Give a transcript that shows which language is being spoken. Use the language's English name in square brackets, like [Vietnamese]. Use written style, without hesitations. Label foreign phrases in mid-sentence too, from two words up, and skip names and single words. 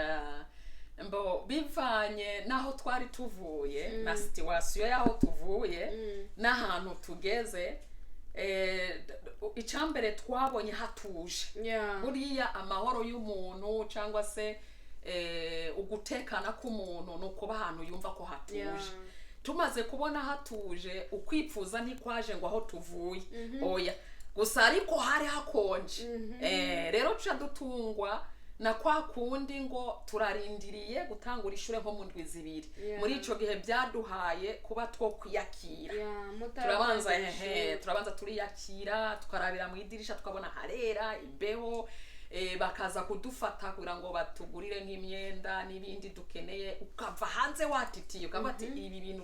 [Rundi] mbo bivanye naho twari tuvuye na situation yaho tuvuye n'ahantu tugeze icambere twabonye hatuje buriya amahoro y'umuntu cyangwa se ugutekana k'umuntu nuko bahantu yumva ko hatuje tumaze kubona hatuje ukwipfuza ntikwaje ngo aho tuvuye oya gusa ariko hari hakonje rero tuca dutungwa na kwa kundi ngo turarindiriye gutangura ishure nko mu ndwi zibiri muri ico gihe byaduhaye kuba two kwiyakira turabanza turiyakira tukarabira mu idirisha tukabona harera imbeho bakaza kudufata kugira ngo batugurire nk'imyenda n'ibindi dukeneye ukava hanze watitiye ukava ati ibi bintu